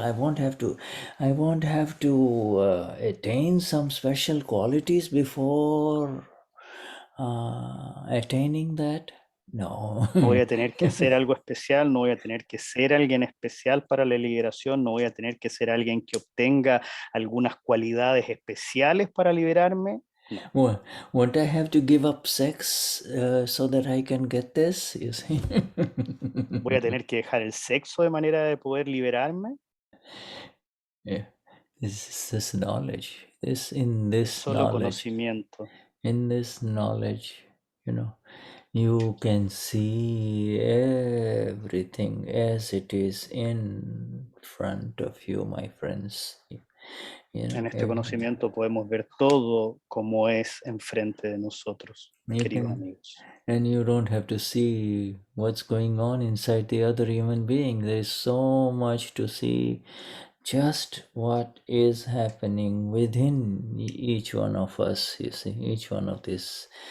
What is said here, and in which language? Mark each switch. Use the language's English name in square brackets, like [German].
[English] I won't have to attain some special qualities before attaining that. No. [Spanish] No voy a tener que hacer algo especial, no voy a tener que ser alguien especial para la liberación, no voy a tener que ser alguien que obtenga algunas cualidades especiales para liberarme. No. [English] Won't I have to give up sex so that I can get this? You see? [Spanish] Voy a tener que dejar el sexo de manera de poder liberarme. [English] Yeah. This knowledge. [Spanish] Solo conocimiento. [English] In this knowledge, you can see everything as it is in front of you, my friends. [Spanish] En este conocimiento podemos ver todo como es enfrente de nosotros, queridos amigos. [English] And you don't have to see what's going on inside the other human being. There is so much to see, just what is happening within each one of us, you see, each one of these